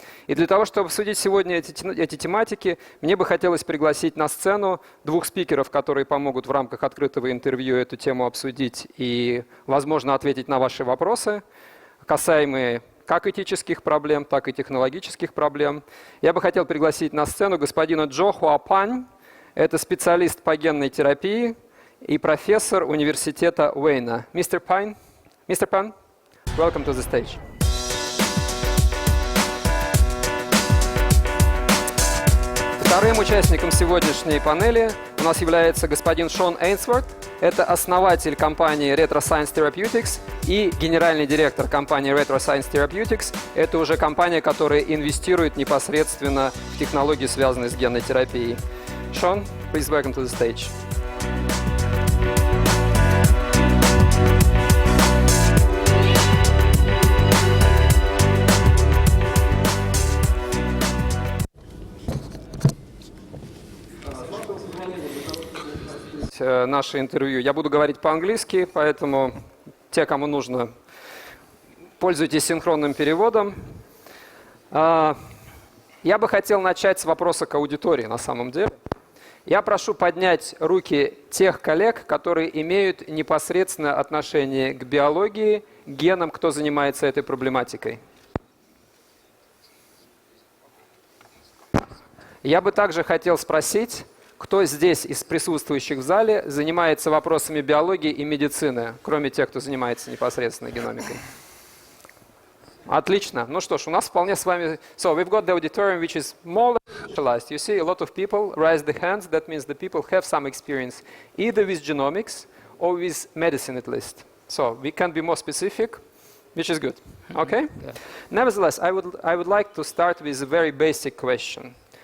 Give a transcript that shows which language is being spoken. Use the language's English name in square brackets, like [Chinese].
[Russian] И для того, чтобы обсудить сегодня эти тематики, мне бы хотелось пригласить на сцену двух спикеров, которые помогут в рамках открытого интервью эту тему обсудить и, возможно, ответить на ваши вопросы, касаемые как этических проблем, так и технологических проблем. Я бы хотел пригласить на сцену господина Джо Хуа Пань. Это специалист по генной терапии и профессор университета Уэйна. [English] Мистер Пань, welcome to the stage. [Russian] Вторым участником сегодняшней панели у нас является господин Шон Эйнсворт. Это основатель компании Retro Science Therapeutics и генеральный директор компании Retro Science Therapeutics. Это уже компания, которая инвестирует непосредственно в технологии, связанные с генной терапией. [English] Шон, please welcome to the stage. [Russian] Наше интервью. Я буду говорить по-английски, поэтому те, кому нужно, пользуйтесь синхронным переводом. Я бы хотел начать с вопроса к аудитории на самом деле. Я прошу поднять руки тех коллег, которые имеют непосредственное отношение к биологии, к генам, кто занимается этой проблематикой. Я бы также хотел спросить, кто здесь из присутствующих в зале занимается вопросами биологии и медицины, кроме тех, кто занимается непосредственно геномикой? Отлично. Ну что ж, у нас вполне с вами... [English] So, we've got the auditorium, which is more specialized. You see a lot of people raise the hands. That means the people have some experience either with genomics or with medicine at least. So, we can be more specific, which is good. Okay? Yeah. Nevertheless, I would like to start with a very basic question.